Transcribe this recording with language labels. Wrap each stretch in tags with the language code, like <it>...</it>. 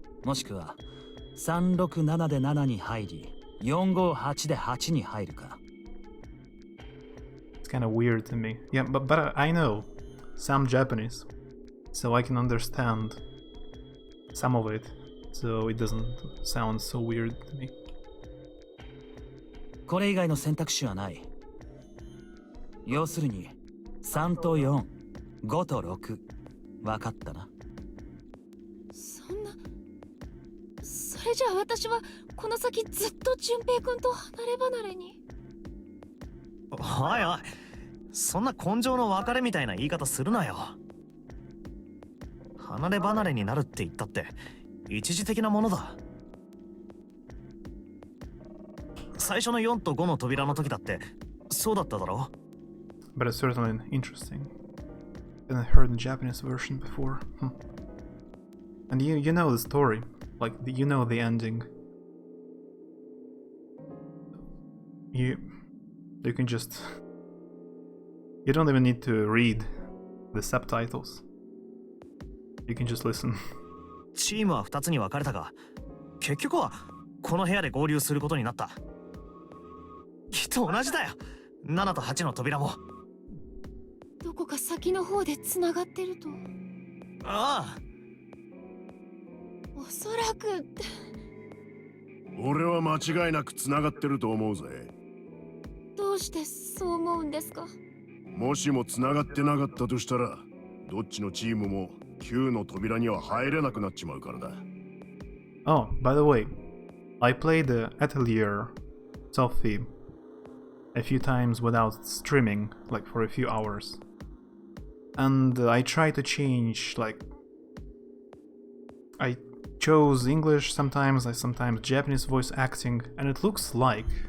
<ja>もしくは367で7に入り、458で8に入るか。</ja> <en>It's kind of weird to me. Yeah, but I know some Japanese. So I can understand some of it, so it doesn't sound so weird to me.</en> <ja>これ以外の選択肢はない。要するに3と4、5と6。分かったな。そんな、それじゃあ私はこの先ずっと純平くんと離れ離れに。おいおい、そんな根性の別れみたいな言い方するなよ。離れ離れになるって言ったって一時的なものだ。最初の4と5の扉の時だってそうだっただろ。</ja> <en>But it's certainly interesting. Didn't heard the Japanese version before. And you know the story, like you know the ending. You can just you don't even need to read the subtitles. You can just listen.</en> <ja>チームは2つに分かれたが、結局はこの部屋で合流することになった。きっと同じだよ。7と8の扉も。どこか先の方で繋がってると。ああ。おそらく。俺は間違いなく繋がってると思うぜ。どうしてそう思うんですか？もしも繋がってなかったとしたら、どっちのチームも9の扉には入れなくなっちまうからだ。</ja> <en>Oh, by the way, I played the Atelier self-theme a few times without streaming, like for a few hours. And I tried to change, like, I chose English sometimes, I sometimes Japanese voice acting, and it looks like</en>